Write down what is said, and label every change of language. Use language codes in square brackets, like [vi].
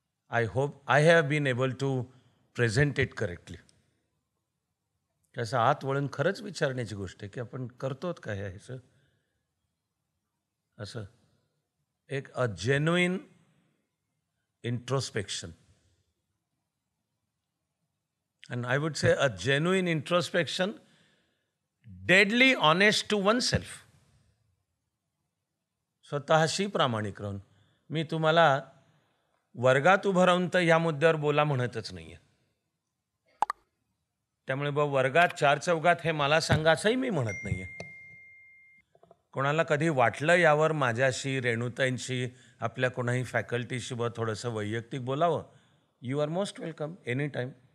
[en] I hope I have been able to present it correctly. [mr] त्याचा आत वळून खरंच विचारण्याची गोष्ट आहे की आपण करतोत का ह्याचं असं एक [en] A genuine introspection. And I would say a genuine introspection, deadly honest to oneself. [mr] स्वतःशी प्रामाणिक राहून. मी तुम्हाला वर्गात उभं राहून तर या मुद्द्यावर बोला म्हणतच नाहीये. त्यामुळे वर्गात चार चौघात हे मला सांगा असंही मी म्हणत नाहीये. कोणाला कधी वाटलं यावर माझ्याशी, रेणुताईंशी, आपल्या कोणाही फॅकल्टीशी थोडंसं वैयक्तिक बोलावं, [en] You are most welcome any time.